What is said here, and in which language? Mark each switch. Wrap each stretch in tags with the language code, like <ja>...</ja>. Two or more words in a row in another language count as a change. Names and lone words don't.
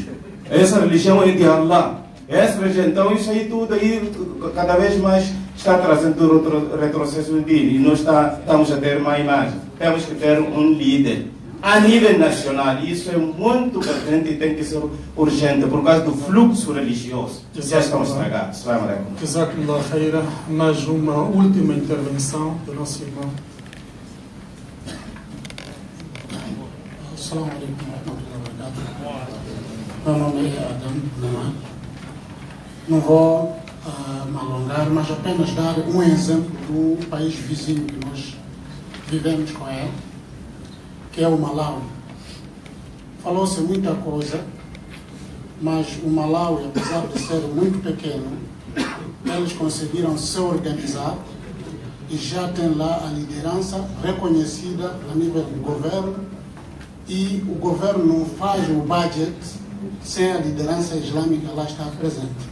<pt>Essa religião é de Allah. Então isso aí tudo aí cada vez mais está trazendo outro retrocesso e nós estamos a ter uma imagem. Temos que ter um líder a nível nacional. Isso é muito pertinente e tem que ser urgente por causa do fluxo religioso. Já estão estragados.</pt> <ar>السلام عليكم. جزاكم الله خيرا.</ar> <pt>Mais uma última intervenção do nosso irmão.</pt> <ar>السلام عليكم ورحمة الله وبركاته.</ar> <pt>Meu nome é Adam Naman. Não vou me alongar, mas apenas dar um exemplo do país vizinho que nós vivemos com ele, que é o Malawi. Falou-se muita coisa, mas o Malawi, apesar de ser muito pequeno, eles conseguiram se organizar e já tem lá a liderança reconhecida a nível do governo, e o governo não faz o budget sem a liderança islâmica lá estar presente.</pt>